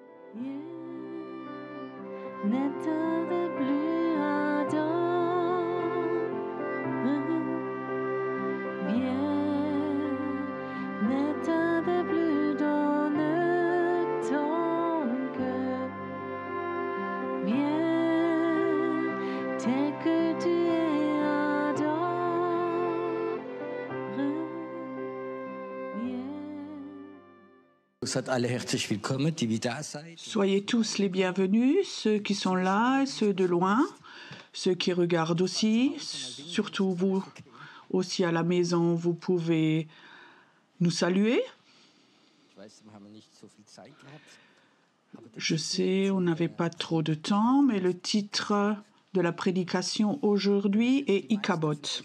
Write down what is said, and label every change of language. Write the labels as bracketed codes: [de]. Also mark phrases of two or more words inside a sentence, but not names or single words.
[fr] N'état de plus ardent, viens, n'état de plus dans ton cœur, viens, tel que tu es ardent, [de] Seid alle herzlich willkommen, die wie da seid. [fr] Soyez tous les bienvenus, ceux qui sont là et ceux de loin, ceux qui regardent aussi, surtout vous aussi à la maison, vous pouvez nous saluer. Je sais, on n'avait pas trop de temps, mais le titre de la prédication aujourd'hui est Ikabot.